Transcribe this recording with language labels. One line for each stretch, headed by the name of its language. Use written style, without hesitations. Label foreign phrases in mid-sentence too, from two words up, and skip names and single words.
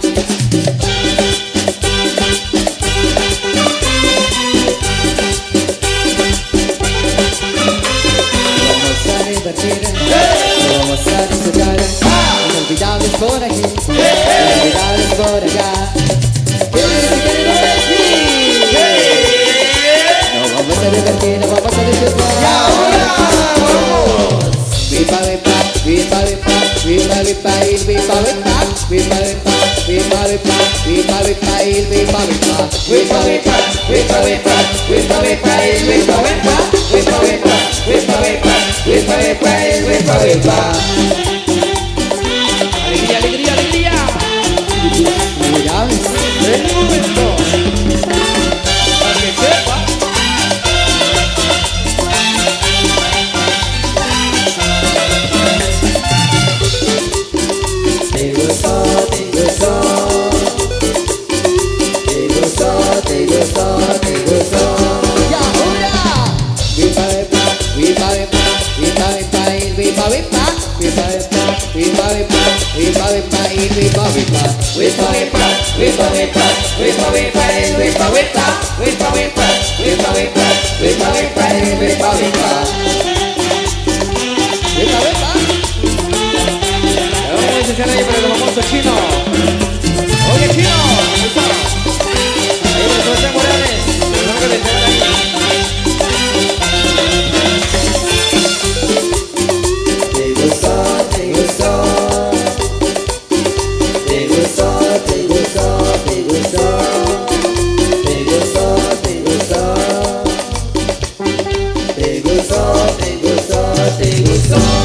Spanish: Vamos a divertir, lo vamos a disfrutar. Inolvidables por aquí, inolvidables por allá. Nos vamos a divertir, nos vamos a disfrutar. Vipa, vipa, vipa, vipa, vipa, vipa, il vipa, vipa, vipa, vipa, vipa, vipa, vipa, vipa, il vipa, vipa, Vipa, vipa, vipa, vipa, vipa, vipa, el vipa, vipa, vipa, vipa, vipa, vipa, vipa, vipa, el vipa, vipa. Alegría, alegría, alegría. Mira, En un momento. Para que sepa. te gustó, te gustó, te gustó, te gustó, te gustó. Y ahora, vipa, vipa, vipa, vipa, vipa, vipa, il vipa, vipa, vipa, vipa, vipa, vipa, vipa, vipa, il vipa, vipa, Vipa, vipa, vipa, vipa, vipa, vipa, el vipa, vipa, vipa, vipa, vipa, vipa, vipa, vipa, el vipa, vipa. vipa, vipa. Vamos a iniciar ahí para el famoso chino. Oye, chino, ahí está. Ahí para Sebastián Morales. Tenemos que detener ahí. Te gustó, te gustó, te gustó, te gustó, te gustó, te gustó, te gustó, te gustó, te gustó, te gustó.